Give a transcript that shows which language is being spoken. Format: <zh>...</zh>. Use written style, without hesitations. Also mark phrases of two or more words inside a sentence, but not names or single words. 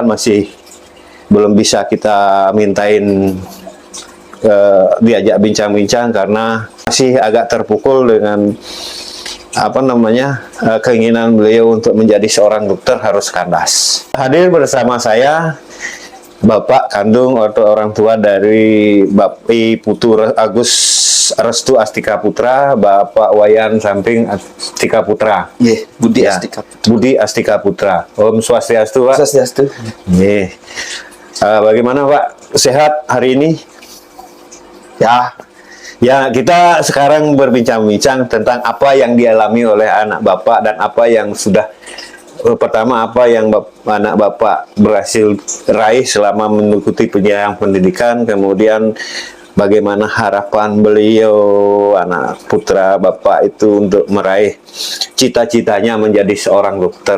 <id>Masih belum bisa kita mintain diajak bincang-bincang karena masih agak terpukul dengan keinginan beliau untuk menjadi seorang dokter harus kandas. Hadir bersama saya bapak kandung atau orang tua dari Iputu Agus Restu Astika Putra, Bapak Wayan Samping Astika Putra. Budi Astika Putra. Budi Astika Putra.</id> <ban>Om Swastiastu,</ban> <id>Pak. Swastiastu. Bagaimana Pak, sehat hari ini? Ya, kita sekarang berbincang-bincang tentang apa yang dialami oleh anak Bapak dan apa yang sudah pertama apa yang anak Bapak berhasil raih selama mengikuti pendidikan pendidikan, kemudian bagaimana harapan beliau, anak putra Bapak itu untuk meraih cita-citanya menjadi seorang dokter.</id>